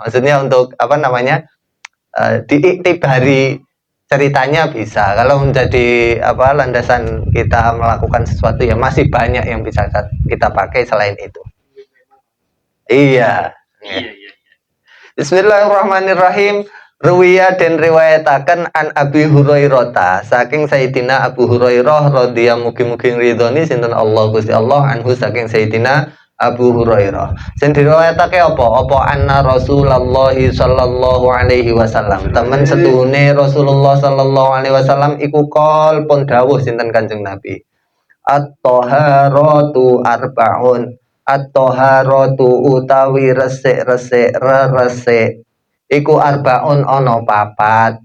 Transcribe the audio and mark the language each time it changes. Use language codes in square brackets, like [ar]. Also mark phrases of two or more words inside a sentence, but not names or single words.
[id] Maksudnya untuk diiktibari ceritanya bisa. Kalau menjadi landasan kita melakukan sesuatu ya masih banyak yang bisa kita pakai selain itu. Iya. Bismillahirrahmanirrahim. [jv] Ruwiya dan riwayataken an Abi Hurairah saking Sayyidina Abu Hurairah radhiyallahu mugi-mugi ridhoni sinten Allah Gusti Allah anhu saking Sayyidina Abu Hurairah. Sing diriwayatake apa anna Rasulullah [ar] صلى الله عليه وسلم. [jv] Temen setuhune Rasulullah [ar] صلى الله عليه وسلم [jv] iku kol pun dawuh sinten Kanjeng Nabi. [ar] الطهارة أربع. [jv] At-taharatu utawi resik-resik resik iku arba'un ana papat.